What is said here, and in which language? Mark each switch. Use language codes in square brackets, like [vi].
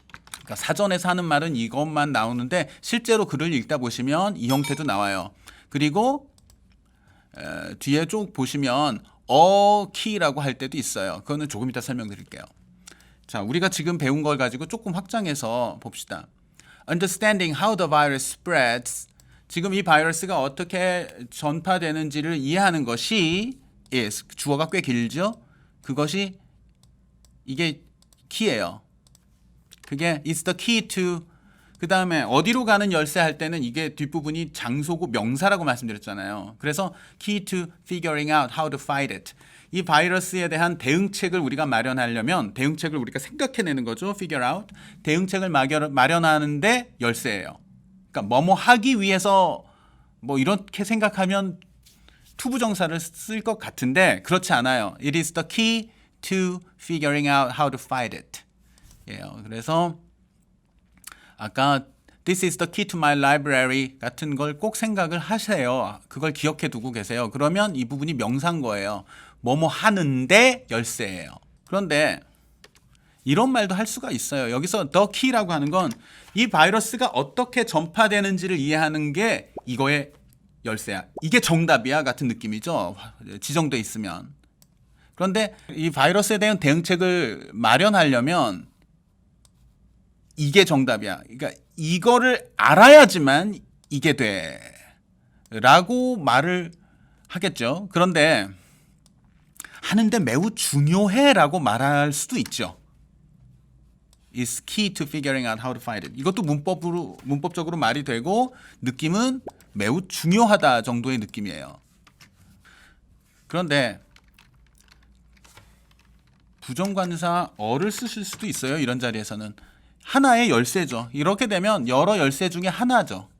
[ko] 그러니까 사전에서 하는 말은 이것만 나오는데 실제로 글을 읽다 보시면 이 형태도 나와요. 그리고 뒤에 쭉 보시면 key라고 할 때도 있어요. 그거는 조금 이따 설명드릴게요. 자, 우리가 지금 배운 걸 가지고 조금 확장해서 봅시다. [en] Understanding how the virus spreads. [ko] 지금 이 바이러스가 어떻게 전파되는지를 이해하는 것이 is. 주어가 꽤 길죠? 그것이 이게 키예요. 그게 is the key to 그 다음에 어디로 가는 열쇠 할 때는 이게 뒷부분이 장소고 명사라고 말씀드렸잖아요. [en] 그래서 key to figuring out how to fight it. [ko] 이 바이러스에 대한 대응책을 우리가 마련하려면 대응책을 우리가 생각해내는 거죠. [en] figure out. [ko] 대응책을 마련하는데 열쇠예요. 그러니까 뭐뭐 하기 위해서 뭐 이렇게 생각하면 투부정사를 쓸 것 같은데 그렇지 않아요. [en] It is the key to figuring out how to fight it. [ko] 예요. 그래서 아까 [en] This is the key to my library [ko] 같은 걸 꼭 생각을 하세요. 그걸 기억해 두고 계세요. 그러면 이 부분이 명사인 거예요. 뭐뭐 하는데 열쇠예요. 그런데 이런 말도 할 수가 있어요. 여기서 the key라고 하는 건 이 바이러스가 어떻게 전파되는지를 이해하는 게 이거의 열쇠야. 이게 정답이야 같은 느낌이죠. 지정돼 있으면. 그런데 이 바이러스에 대한 대응책을 마련하려면 이게 정답이야. 그러니까 이거를 알아야지만 이게 돼. 라고 말을 하겠죠. 그런데 하는데 매우 중요해 라고 말할 수도 있죠. [en] is key to figuring out how to fight it. [ko] 이것도 문법적으로 말이 되고 느낌은 매우 중요하다 정도의 느낌이에요. 그런데 부정관사 어를 쓰실 수도 있어요. 이런 자리에서는. 하나의 열쇠죠. 이렇게 되면 여러 열쇠 중에 하나죠.